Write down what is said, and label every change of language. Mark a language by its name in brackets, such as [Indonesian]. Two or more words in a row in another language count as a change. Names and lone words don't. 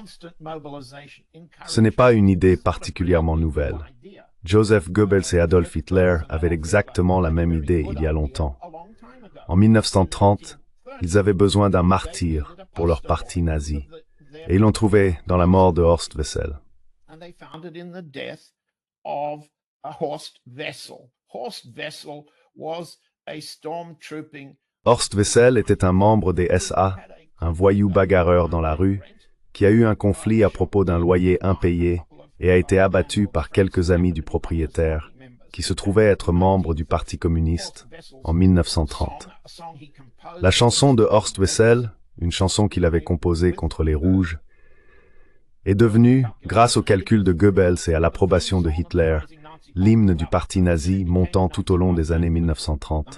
[French] Ce n'est pas une idée particulièrement nouvelle. Joseph Goebbels et Adolf Hitler avaient exactement la même idée il y a longtemps. En 1930, ils avaient besoin d'un martyr pour leur parti nazi. Et ils l'ont trouvé dans la mort de Horst Wessel. [English] Horst Wessel was a stormtrooping. [French] Horst Wessel était un membre des SA, un voyou bagarreur dans la rue, qui a eu un conflit à propos d'un loyer impayé et a été abattu par quelques amis du propriétaire, qui se trouvaient être membres du Parti communiste en 1930. La chanson de Horst Wessel, une chanson qu'il avait composée contre les Rouges, est devenue, grâce au calcul de Goebbels et à l'approbation de Hitler, l'hymne du parti nazi montant tout au long des années 1930.